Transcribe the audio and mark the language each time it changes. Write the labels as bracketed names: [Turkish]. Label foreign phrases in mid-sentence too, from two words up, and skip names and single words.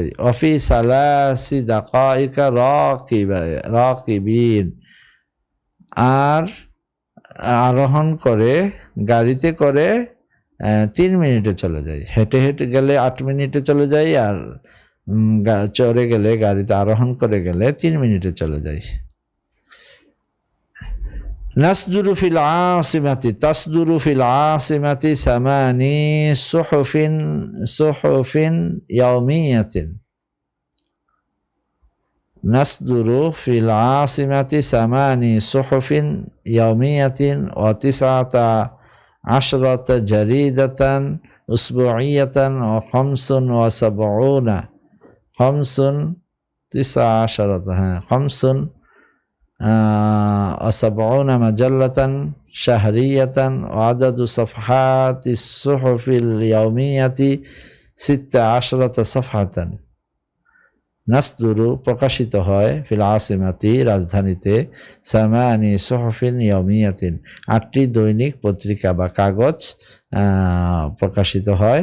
[Arabic] وفي ثلاث دقائق راكبين, [Bangla] আর আরোহণ করে গাড়িতে করে 3 মিনিটে চলে যাই। হেঁটে গেলে 8 মিনিটে চলে যাই, আর চড়ে গেলে গাড়িতে আরোহণ করে গেলে 3 মিনিটে চলে যাই। [Arabic] نصدر في العاصمة، تصدر في العاصمة ثماني صحف يومية، نصدر في العاصمة ثماني صحف يومية و 19 جريدة أسبوعية و 75 مجلة شهرية وعدد صفحات الصحف اليومية 16 صفحة. [Bangla] নাসদুরু প্রকাশিত হয়, [Arabic] في العاصمة [Bangla] রাজধানীতে, [Arabic] ثماني صحف يومية [Bangla] 8টি দৈনিক পত্রিকা বা কাগজ প্রকাশিত হয়।